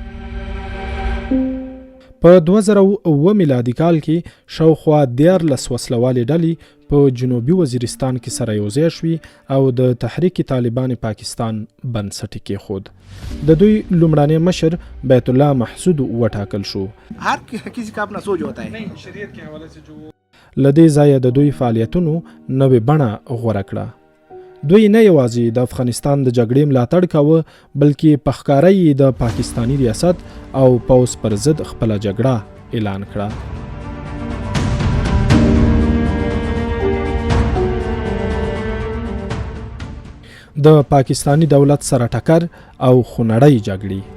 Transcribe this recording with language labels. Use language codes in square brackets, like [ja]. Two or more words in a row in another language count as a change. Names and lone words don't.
[ps] په 2009 میلادي کال کې شاوخوا 14 وسلوالې ډلې په جنوبي وزیرستان کې سره یوځای شوې او د تحریک طالبان پاکستان بنسټ یې کېښود. د دوی لومړنی مشر بیت الله محسود وټاکل شو. [ur] هر کسی کا اپنا سوچ ہوتا ہے. [ps] له دې ځایه د دوی فعالیتونو نوې بڼه غوره کړه. دوی نه یوازې د افغانستان د جګړې ملاتړ کاوه بلکې په ښکاره یې د پاکستانی ریاست او پوځ پر ضد خپله جګړه اعلان کړه. د پاکستانی دولت سره ټکر او خونړۍ جګړې.